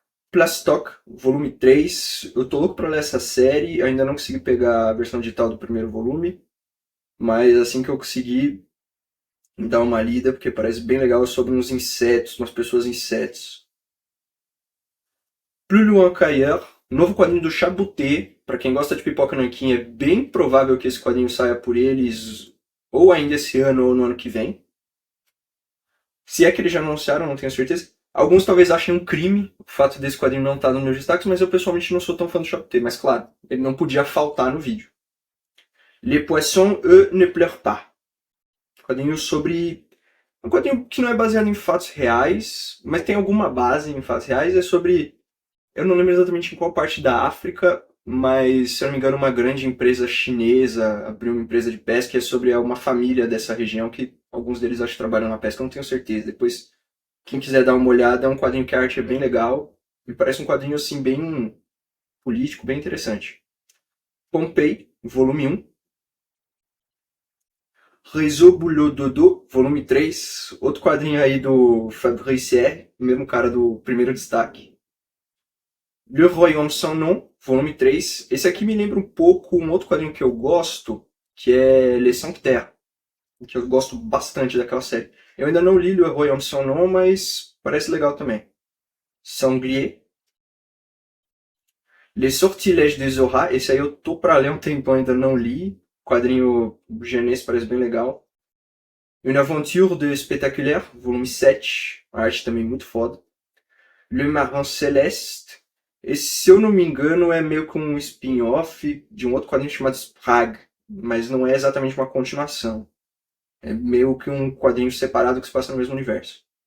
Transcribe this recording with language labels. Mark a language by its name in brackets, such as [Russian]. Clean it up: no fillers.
[Portuguese] Plastoc, volume 3. Eu tô louco pra ler essa série, eu ainda não consegui pegar a versão digital do primeiro volume, mas assim que eu conseguir, dar uma lida, porque parece bem legal, é sobre uns insetos, umas pessoas insetos. Plus loin qu'ailleurs, novo quadrinho do Chabuté. Para quem gosta de Pipoca Nanquim, é bem provável que esse quadrinho saia por eles ou ainda esse ano ou no ano que vem. Se é que eles já anunciaram, não tenho certeza. Alguns talvez achem um crime o fato desse quadrinho não estar nos meus destaques, mas eu pessoalmente não sou tão fã do Chabuté. Mas claro, ele não podia faltar no vídeo. [French] Les poissons, eux, ne pleurent pas. [Portuguese] Quadrinho sobre... Um quadrinho que não é baseado em fatos reais, mas tem alguma base em fatos reais. É sobre... Eu não lembro exatamente em qual parte da África, mas, se eu não me engano, uma grande empresa chinesa abriu uma empresa de pesca e é sobre uma família dessa região que alguns deles acho que trabalham na pesca, eu não tenho certeza. Depois, quem quiser dar uma olhada, é um quadrinho que a arte é bem legal. Me parece um quadrinho, assim, bem político, bem interessante. Pompei, volume 1. Réseau Boulot Dodo, volume 3. Outro quadrinho aí do Fabrice R., o mesmo cara do primeiro destaque. [French] Le Royaume Sans Nom, volume 3. [Portuguese] Esse aqui me lembra um pouco um outro quadrinho que eu gosto, que é Les Sanctuaires, que eu gosto bastante daquela série. Eu ainda não li Le Royaume Sans Nom, mas parece legal também. Sanglier. Les Sortilèges des Zohar, esse aí eu tô pra ler um tempão, ainda não li. Quadrinho japonês parece bem legal. [French] Une Aventure de Spectaculaire, volume 7. [Portuguese] A arte também muito foda. Le Marin Céleste. Esse, se eu não me engano, é meio que um spin-off de um outro quadrinho chamado Sprague, mas não é exatamente uma continuação. É meio que um quadrinho separado que se passa no mesmo universo.